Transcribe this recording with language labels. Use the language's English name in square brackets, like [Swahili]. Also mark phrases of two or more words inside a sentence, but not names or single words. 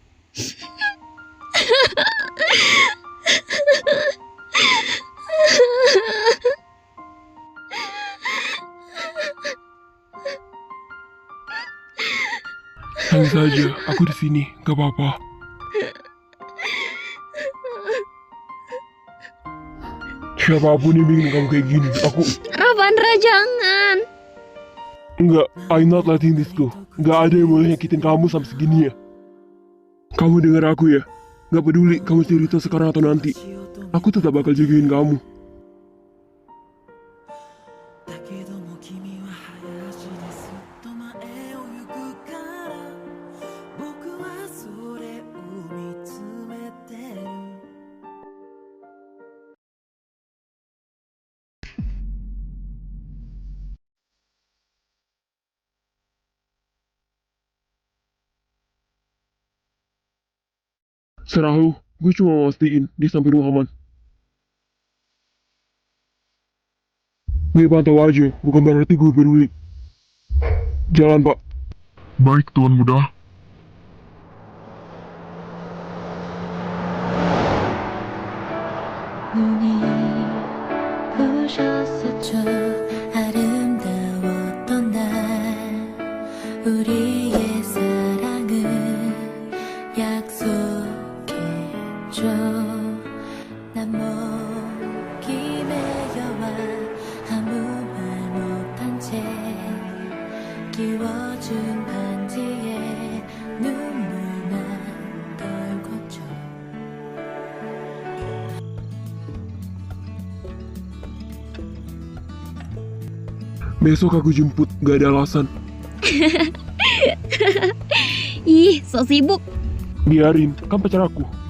[Indonesian] Nangis aja, aku di sini, gak apa-apa. Siapapun yang bikin kamu kayak gini, aku... Ravandra, jangan. Enggak, [English] I'm not letting this go. [Indonesian] Gak ada yang boleh nyakitin kamu sampai segini ya. Kamu dengar aku ya. Gak peduli kamu cerita sekarang atau nanti. Aku tetap bakal jagain kamu. [Japanese] だけども君は林ですっと前を行くから僕はそれを見つめてる [Indonesian] Serah lu, gue cuma mau mastiin di samping lu aman. Gue pantau aja, bukan berarti gue peduli. Jalan pak. Baik, Tuan Muda. [Korean] 눈이 부셨었죠. 아름다웠던 날 우리의 사랑을 약속했죠. 난 목이 메여와 아무 말 못한 채 끼워준 반지에 눈물만 떨궜죠. [Indonesian] Besok aku jemput, gak ada alasan. Ih, so sibuk. Biarin, kan pacar aku.